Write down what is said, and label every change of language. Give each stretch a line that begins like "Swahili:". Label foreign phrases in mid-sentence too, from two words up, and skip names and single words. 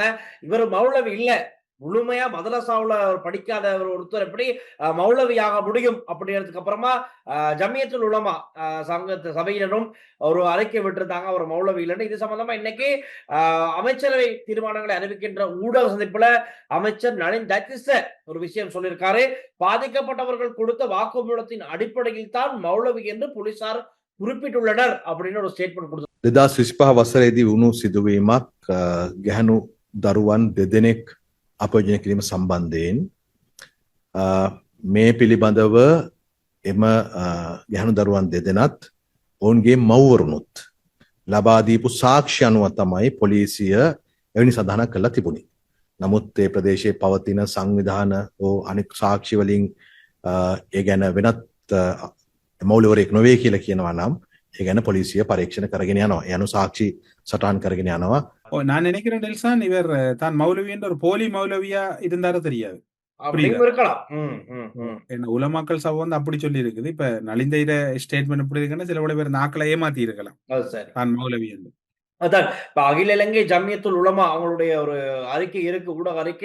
Tamil: இவர் மௌலவி இல்ல, முழுமையா மதரசாவுல படிக்காத ஒருத்தர் எப்படி மௌலவியாக முடியும் அப்படிங்கிறதுக்கு அப்புறமா ஜமியத்துல் உலமா சங்கத்து சபையினரும் ஒரு அறிக்கை விட்டிருந்தாங்க அவர் மௌலவி இல்லைன்னு. இது சம்பந்தமா இன்னைக்கு அமைச்சரவை தீர்மானங்களை அறிவிக்கின்ற ஊடக சந்திப்புல அமைச்சர் நளின் தத்திச ஒரு விஷயம் சொல்லியிருக்காரு. பாதிக்கப்பட்டவர்கள் கொடுத்த வாக்குமூலத்தின் அடிப்படையில் தான் மௌலவி என்று போலீசார் குறிப்பிட்டுள்ளனர் அப்படின்னு ஒரு ஸ்டேட்மெண்ட் கொடுத்தார்.
Sinhala: 2025 වසරේදී වුණු සිදුවීමක් ගැහැණු දරුවන් දෙදෙනෙක් අපයෝජනය කිරීම සම්බන්ධයෙන් මේ පිළිබඳව එම ගැහැණු දරුවන් දෙදෙනත් ඔවුන්ගේ මව්වරුනුත් ලබා දීපු සාක්ෂි අනුව තමයි පොලිසිය එවැනි සඳහනක් කළා තිබුණේ. නමුත් ඒ ප්‍රදේශයේ පවතින සංවිධාන ඕ අනෙක් සාක්ෂි වලින් ඒ ගැන වෙනත් මෞලවරයෙක් නොවේ කියලා කියනවා නම් ඒ ගැන පොලිසිය පරීක්ෂණ කරගෙන යනවා. ඒ අනුව සාක්ෂි සටහන් කරගෙන යනවා.
Tamil: நான் நினைக்கிறேன் டெல்சான், இவர் தான் மௌலவி என்ற ஒரு போலி மௌலவியா இருந்தாரு தெரியாது. உலமாக்கள் சபை வந்து அப்படி சொல்லி இருக்குது. இப்ப நலிந்த ஸ்டேட்மெண்ட் எப்படி இருக்குன்னா, சில பேர் நாக்களை ஏமாத்தி இருக்கலாம் தான் மௌலவி என்று. அதான் இப்ப அகில இலங்கை ஜமியத்துல் உலமா அவங்களுடைய ஒரு அறிக்கை இருக்கு, ஊடக அறிக்கை.